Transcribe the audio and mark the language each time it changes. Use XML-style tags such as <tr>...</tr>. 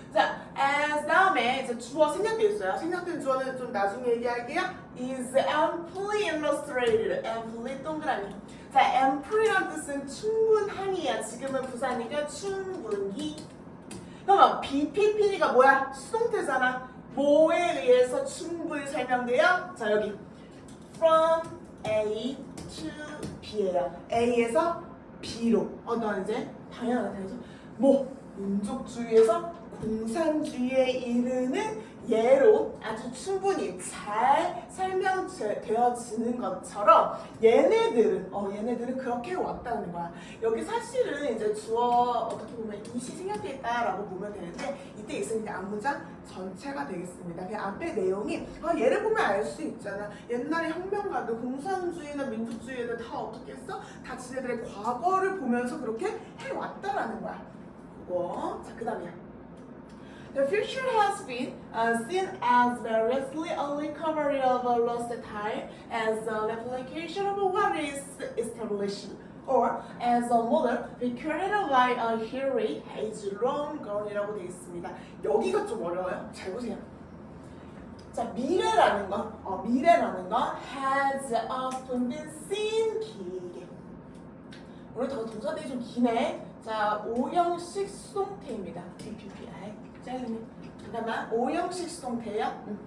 <ko>자, as 다음에 이제 주어 생략되어 있어요. 생략된 주어는 좀 나중에 얘기할게요.</ko> <en>is amply illustrated. amply</en> <ko>동그라미. 자, amply라는 뜻은 충분하니야. 지금은 부사니까 충분히. 그러면 BPP가 뭐야? 수동태잖아. 뭐에 의해서 충분히 설명돼요? 자, 여기 from A to B예요. A에서 B로. 너 이제 당연하죠. 뭐 민족주의에서 공산주의에 이르는 예로 아주 충분히 잘 설명되어지는 것처럼 얘네들은 그렇게 왔다는 거야. 여기 사실은 이제 주어 어떻게 보면 이시 생략돼 있다라고 보면 되는데 이때 있으면 이제 앞문장 전체가 되겠습니다. 그냥 앞에 내용이 얘를 보면 알 수 있잖아. 옛날에 혁명가들, 공산주의나 민주주의들 다 어떻게 했어? 다 지네들의 과거를 보면서 그렇게 해왔다라는 거야. 그거. 자, 그 다음이야.</ko> <en>The future has been seen as variously a recovery of a lost time, as a replication of what is established, or as a model recreated by a theory has long gone이라고</en> <ko>되어 있습니다. 여기가 좀 어려워요. 잘 보세요. 자, 미래라는 건 has often been seen 길게. 오늘 더 동사들이 좀 기네. 자, 5형식 수동태입니다. PPPI. 짧네. 잠깐만. 5형식 수동태예요.</ko>